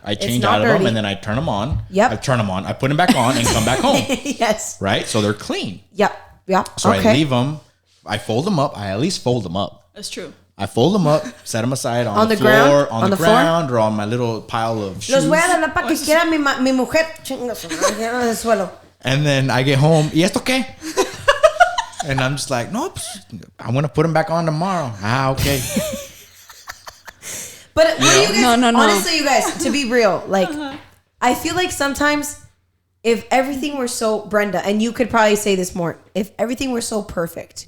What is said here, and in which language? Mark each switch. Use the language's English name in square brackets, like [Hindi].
[English] I change out of them and then I turn them on. Yep. I turn them on. I put them back on and come back home. Yes. Right? So they're clean. Yep. So I leave them. I fold them up. I at least fold them up. That's true. I fold them up, set them aside on the floor, on the ground, or on my little pile of shoes. [Spanish] Los voy a dar para que quiera mi mujer. Del suelo. [English] And then I get home. [Spanish] ¿Y esto qué? [English] And I'm just like, no, I'm going to put them back on tomorrow. Okay. But what do you guys, no. honestly, you guys, to be real, I feel like sometimes if everything were so, Brenda, and you could probably say this more, if everything were so perfect,